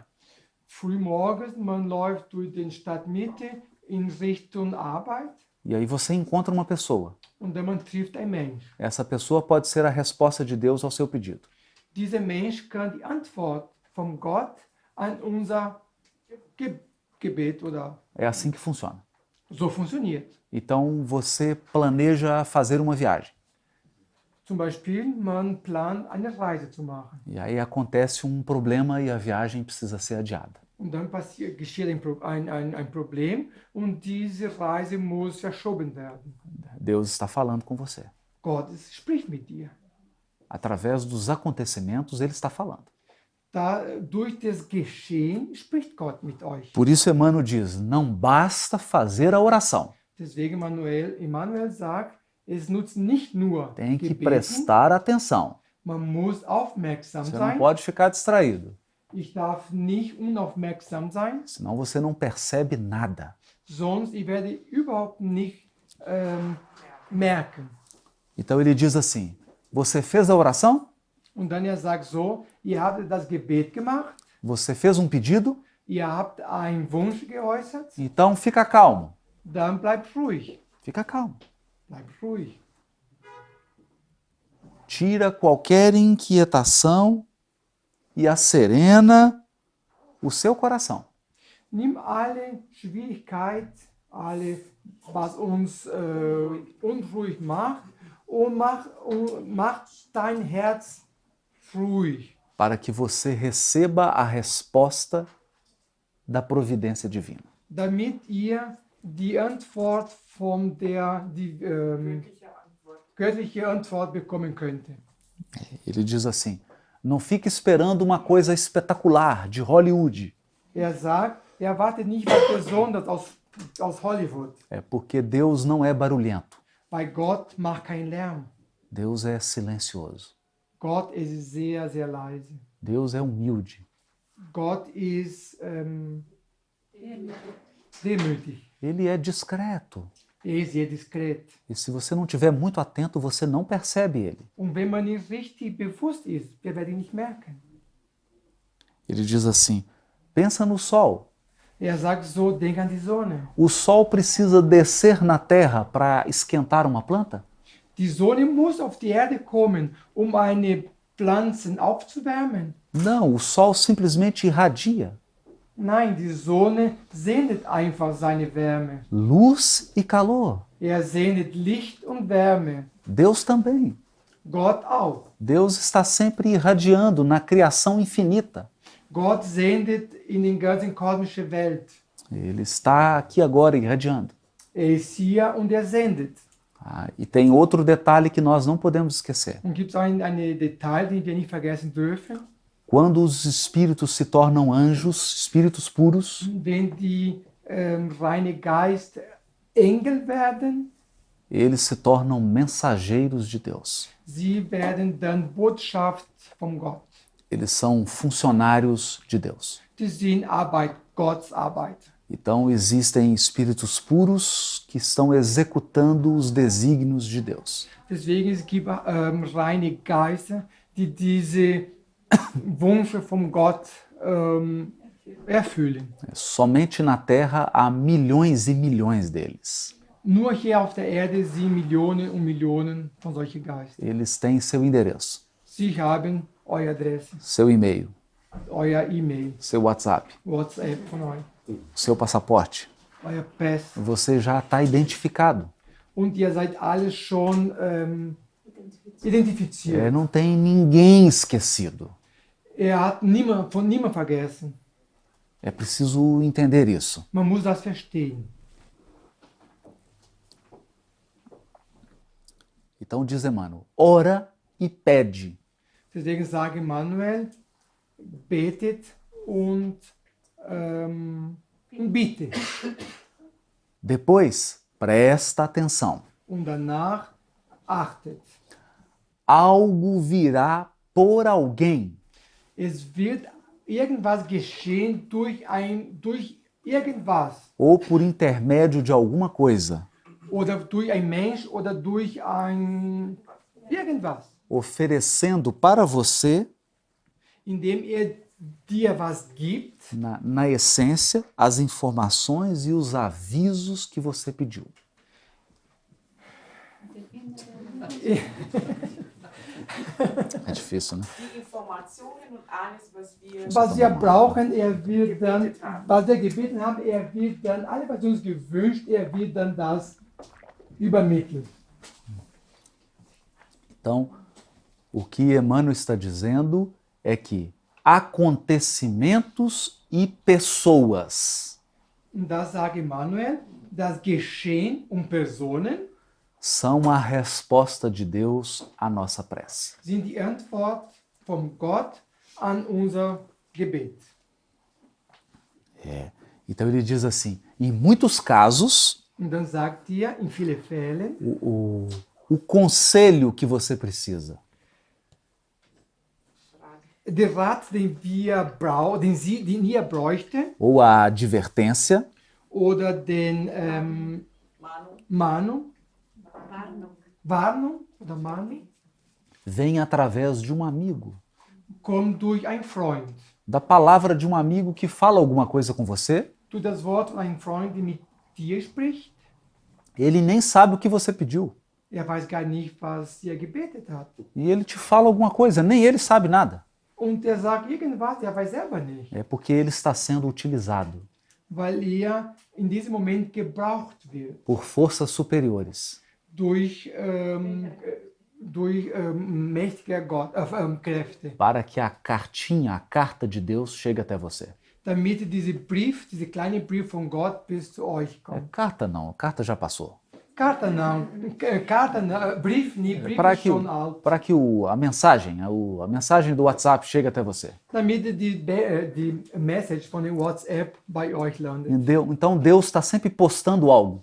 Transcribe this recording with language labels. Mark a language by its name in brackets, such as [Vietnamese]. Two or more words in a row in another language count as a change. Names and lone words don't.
[German] Frühmorgens, man läuft durch den Stadtmitte in Richtung Arbeit [Portuguese] E aí você encontra uma pessoa. [German] und dann man trifft einen Mensch. [Portuguese] Essa pessoa pode ser a resposta de Deus ao seu pedido. [German] Dieser Mensch kann die Antwort von Gott an unser Gebet oder [Portuguese] É assim que funciona. [German] so funktioniert. [Portuguese] Então você planeja fazer uma viagem. [German] Zum Beispiel, man plant eine Reise zu machen. [Portuguese] E aí acontece um problema e a viagem precisa ser adiada. [German] Und dann geschieht ein Problem und diese Reise muss verschoben werden. [Portuguese] Deus está falando com você. [German] Gott spricht mit dir. [Portuguese] Através dos acontecimentos, Ele está falando. [German] Durch das Geschehen spricht Gott mit euch. [Portuguese] Por isso Emmanuel diz, não basta fazer a oração. [German] Deswegen Emmanuel sagt, es nutzt nicht nur [Portuguese] Tem que [German] Gebeten, [Portuguese] prestar atenção. [German] man muss aufmerksam [Portuguese] Você não [German] sein. [Portuguese] pode ficar distraído, [German] Ich darf nicht unaufmerksam sein, [Portuguese] senão você não percebe nada. [German] sonst ich werde überhaupt nicht merken. [Portuguese] Então ele diz assim, você fez a oração? [German] Und dann sagt so, ihr habt das Gebet gemacht, [Portuguese] Você fez um pedido? [German] ihr habt einen Wunsch geäußert, [Portuguese] Então fica calmo. [German] dann bleibt ruhig. [Portuguese] Fica calmo. [German] Bleibt ruhig. [Portuguese] Tira qualquer inquietação e acerena o seu coração. [German] Nimm alle Schwierigkeit, was uns unruhig macht, und mach dein Herz ruhig, [Portuguese] Para que você receba a resposta da providência divina. [German] damit ihr die Antwort Wirkliche Antwort. göttliche Antwort bekommen könnt. [Portuguese] Ele diz assim, não fique esperando uma coisa espetacular de Hollywood. [German] Sagt, erwartet nicht was Besonderes aus Hollywood, [Portuguese] É porque Deus não é barulhento. [German] weil Gott macht keinen Lärm. [Portuguese] Deus é silencioso. [German] Gott ist sehr, sehr leise. [Portuguese] Deus é humilde. [German] Gott ist demütig. [Portuguese] Ele é discreto. [German] Ist sehr diskret. [Portuguese] E se você não estiver muito atento, você não percebe ele. [German] Und wenn man nicht richtig bewusst ist, wir werden ihn nicht merken. [Portuguese] Ele diz assim, pensa no sol. [German] Sagt so, denk an die Sonne. [Portuguese] O sol precisa descer na terra para esquentar uma planta? [German] Die Sonne muss auf die Erde kommen, eine Pflanzen aufzuwärmen. [Portuguese] Não, o sol simplesmente irradia [German] Nein, die Sonne sendet einfach seine Wärme. [Portuguese] luz e calor. [German] Sendet Licht und Wärme. [Portuguese] Deus também. [German] Gott auch. [Portuguese] Deus está sempre irradiando na criação infinita. [German] Gott sendet in den ganzen kosmische Welt. [Portuguese] Ele está aqui agora irradiando. [German] Ist hier und sendet. [Portuguese] E tem outro detalhe que nós não podemos esquecer. [German] Und gibt es ein Detail, den wir nicht vergessen dürfen? [Portuguese] Quando os espíritos se tornam anjos, espíritos puros, [German] Wenn die reine Geist Engel werden, [Portuguese] eles se tornam mensageiros de Deus. [German] sie werden dann Botschaft von Gott. [Portuguese] Eles são funcionários de Deus. [German] Die sind Arbeit, Gottes Arbeit. [Portuguese] Então existem espíritos puros que estão executando os desígnios de Deus. [German] Deswegen es gibt reine Geister, die diese Wünsche von Gott erfüllen. [Portuguese] Somente na Terra há milhões e milhões deles. [German] Nur hier auf der Erde sind Millionen und Millionen von solchen Geistern. [Portuguese] Eles têm seu endereço, [German] Sie haben eure Adresse, [Portuguese] seu e-mail, [German] euer E-Mail, [Portuguese] seu WhatsApp, [German] WhatsApp von euch, [Portuguese] seu passaporte. [German] euer Pass. [Portuguese] Você já está identificado. [German] Und ihr seid alle schon identifiziert. [Portuguese] Não tem ninguém esquecido. [German] Hat von niemand vergessen. [Portuguese] É preciso entender isso. [German] Man muss das verstehen. [Portuguese] Então diz Emmanuel, ora e pede. [German] Deswegen sage Manuel, betet und bitte. [Portuguese] Depois, presta atenção. [German] Und danach achtet. [Portuguese] Algo virá por alguém. [German] Es wird irgendwas geschehen durch irgendwas. [Portuguese] Ou por intermédio de alguma coisa. [German] Oder durch ein Mensch oder durch irgendwas. [Portuguese] Oferecendo para você, [German] Indem dir was gibt, [Portuguese] na essência, as informações e os avisos que você pediu. É difícil, né? [German] Die Informationen und alles, was wir brauchen, wird dann, was wir gebeten haben, wird dann, alles was uns gewünscht, wird dann das übermitteln. [Portuguese] Então, o que Emmanuel está dizendo é que acontecimentos e pessoas [German] Und das sagt Immanuel, das Geschehen und Personen [Portuguese] são a resposta de Deus à nossa prece. [German] sind die Antwort von Gott an unser Gebet. [Portuguese] Então ele diz assim, em muitos casos, [German] Und dann sagt er in vielen Fällen, [Portuguese] o conselho que você precisa, [German] der Rat, den ihr bräuchte, [Portuguese] ou a advertência, [German] oder den Manu, Warnung oder Mahnung, [Portuguese] vem através de um amigo, [German] kommt durch einen Freund. [Portuguese] da palavra de um amigo que fala alguma coisa com você, [German] Durch das Wort von einem Freund, der mit dir spricht. [Portuguese] ele nem sabe o que você pediu. [German] Er weiß gar nicht, was er gebetet hat. [Portuguese] E ele te fala alguma coisa, nem ele sabe nada. [German] Und er sagt irgendwas, er weiß selber nicht, [Portuguese] É porque ele está sendo utilizado [German] weil er in diesem Moment gebraucht wird [Portuguese] por forças superiores [German] durch mächtige Kräfte, [Portuguese] para que a cartinha, a carta de Deus chegue até você. [German] damit dieser kleine Brief von Gott bis zu euch kommt. [Portuguese] Carta não, carta já passou. Carta não, [German] Brief nicht, Brief [Portuguese] Para [German] ist [Portuguese] que, [German] schon alt. [Portuguese] para que a mensagem do WhatsApp chegue até você. [German] Damit die Message von dem WhatsApp bei euch landet. [Portuguese] Então Deus está sempre postando algo,